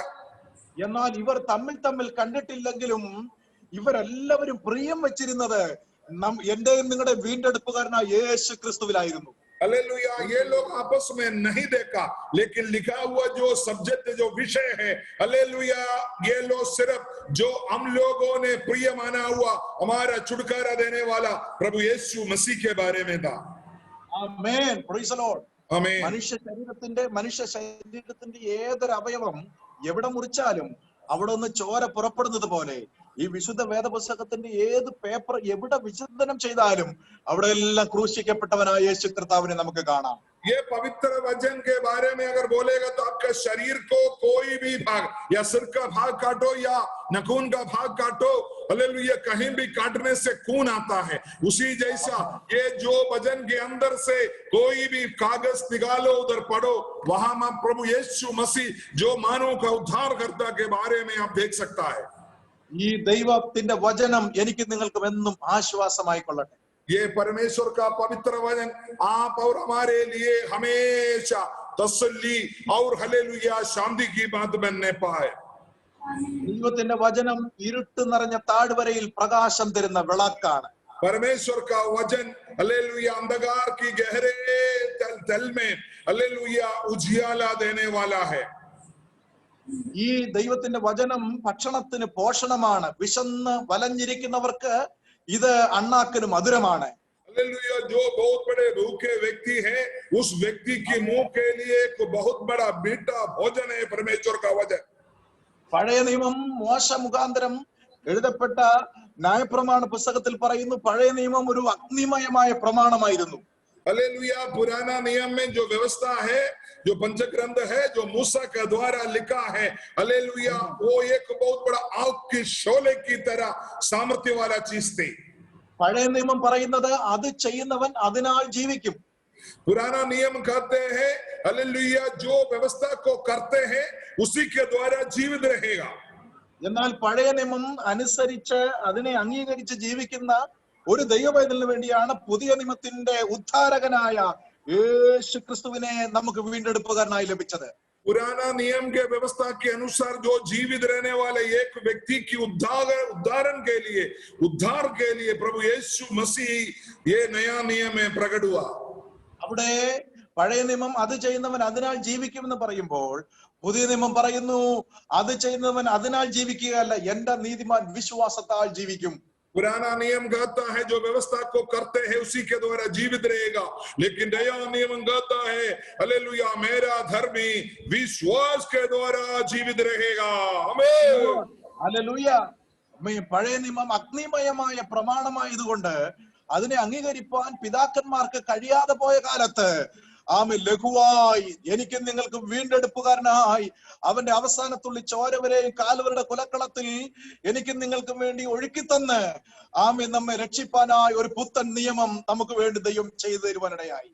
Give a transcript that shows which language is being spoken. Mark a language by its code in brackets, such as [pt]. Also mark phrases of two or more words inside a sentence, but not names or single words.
[ml] എന്നാൽ ഇവർ തമ്മിൽ തമ്മിൽ കണ്ടിട്ടില്ലെങ്കിലും ഇവരെല്ലാവരും പ്രിയം വെച്ചിരുന്നത് എന്റെയും നിങ്ങളുടെ വീണ്ടെടുപ്പുകാരനായ യേശു ക്രിസ്തുവിലായിരുന്നു. [hi] हालेलुया। ये लोग आपस में नहीं देखा, लेकिन लिखा हुआ जो सब्जेक्ट जो विषय है हालेलुया, ये लोग सिर्फ जो हम लोगों ने प्रिय माना हुआ हमारा छुटकारा देने वाला प्रभु यीशु मसीह के बारे में था. [en] ആമേൻ. Praise the Lord. [ml] ആമേൻ. മനുഷ്യ ശരീരത്തിന്റെ ഏതൊരു അവയവം എവിടെ മുറിച്ചാലും അവിടെ നിന്ന് ചോര പുറപ്പെടുന്നത് പോലെ ഈ വിശുദ്ധ വേദപുസ്തകത്തിന്റെ ഏത് പേപ്പർ എവിടെ വിചിന്തനം ചെയ്താലും അവിടെ എല്ലാം ക്രൂശിക്കപ്പെട്ടവനായ യേശു കർത്താവിനെ നമുക്ക് കാണാം. [hi] ये पवित्र वचन के बारे में अगर बोलेगा तो आपके शरीर को कोई भी भाग या सिर का भाग काटो या नाखून का भाग काटो, हालेलुया, कहीं भी काटने से खून आता है. उसी जैसा ये जो वचन के अंदर से कोई भी कागज निकालो उधर पढ़ो, वहां में प्रभु यीशु मसीह जो मानव का उद्धारकर्ता के बारे में आप देख सकता है. [ml] ഈ ദൈവത്തിന്റെ വചനം എനിക്ക് നിങ്ങൾക്കും എന്നും ആശ്വാസമായി കൊള്ളട്ടെ. [hi] ये परमेश्वर का पवित्र वचन आप और हमारे लिए हमेशा तसल्ली और हालेलुया शांति की बात बनने पाए. [ml] ദൈവത്തിന്റെ വചനം ഇരുട്ട് നിറഞ്ഞ താഴ്വരയിൽ പ്രകാശം തരുന്ന വിളക്കാണ്. [hi] परमेश्वर का वचन हालेलुया अंधकार की गहरे तल में हालेलुया उजियाला देने वाला है. [ml] ഈ ദൈവത്തിന്റെ വചനം ഭക്ഷണത്തിന് പോഷണമാണ്. വിശന്ന് വലഞ്ഞിരിക്കുന്നവർക്ക് ഇത് അണ്ണാക്കിന് മധുരമാണ്. [hi] हालेलुया। जो बहुत बड़े भूखे व्यक्ति है उस व्यक्ति के मुंह के लिए एक बहुत बड़ा मीठा भोजन है परमेश्वर का वचन। [ml] പഴയ നിയമം മോശ മുഖാന്തരം എഴുതപ്പെട്ട ന്യായപ്രമാണ പുസ്തകത്തിൽ പറയുന്നു, പഴയ നിയമം ഒരു അഗ്നിമയമായ പ്രമാണമായിരുന്നു. [hi] हालेलुया। पुराना नियम में जो व्यवस्था है, जो पंचग्रंथ है, जो मूसा के द्वारा लिखा है, हालेलुया, वो एक बहुत बड़ा आग की शोले की तरह सामर्थ्य वाला चीज थी। [ml] പഴയ നിയമം പറയുന്നത് അത് ചെയ്യുന്നവൻ അതിനാൽ ജീവിക്കും. [hi] पुराना नियम कहते हैं हालेलुया, जो व्यवस्था को करते हैं उसी के द्वारा जीवित रहेगा। [ml] എന്നാൽ പഴയ നിയമം അനുസരിച്ച് അതിനെ അംഗീകരിച്ച് ജീവിക്കുന്ന ഒരു ദൈവപൈതലിന് വേണ്ടിയാണ് പുതിയ നിയമത്തിന്റെ ഉദ്ധാരകനായ യേശു ക്രിസ്തുവിനെ നമുക്ക് വീണ്ടെടുപ്പുകാരനായി ലഭിച്ചത്. [hi] पुराना नियम के व्यवस्था के अनुसार जो जीवित रहने वाले एक व्यक्ति की उद्धारण के लिए, उद्धार के लिए प्रभु यीशु मसीह ये नया नियम में प्रकट हुआ। [ml] അവിടെ പഴയ നിയമം അത് ചെയ്യുന്നവൻ അതിനാൽ ജീവിക്കുമെന്ന് പറയുമ്പോൾ പുതിയ നിയമം പറയുന്നു അത് ചെയ്യുന്നവൻ അതിനാൽ ജീവിക്കുകയല്ല, എന്റെ നീതിമാൻ വിശ്വാസത്താൽ ജീവിക്കും. [hi] पुराना नियम कहता है जो व्यवस्था को करते हैं उसी के द्वारा जीवित रहेगा, लेकिन नया नियम कहता है हालेलुया, मेरा धर्मी विश्वास के द्वारा जीवित रहेगा। आमीन। [ml] ഹല്ലേലൂയ. പഴയ നിയമം അഗ്നിമയമായ പ്രമാണമായതുകൊണ്ട് അതിനെ അംഗീകരിപ്പാൻ പിതാക്കന്മാർക്ക് കഴിയാതെ പോയ കാലത്ത് ആമേൻ ലഘുവായി എനിക്കും നിങ്ങൾക്കും വീണ്ടെടുപ്പുകാരനായി അവന്റെ അവസാനത്തുള്ളി ചോരവരെയും കാലുവരുടെ കുലക്കളത്തിൽ എനിക്കും നിങ്ങൾക്കും വേണ്ടി ഒഴുക്കിത്തന്ന് ആമേൻ നമ്മെ രക്ഷിപ്പാനായി ഒരു പുത്തൻ നിയമം നമുക്ക് വേണ്ടി ദൈവം ചെയ്തു തരുവാനിടയായി.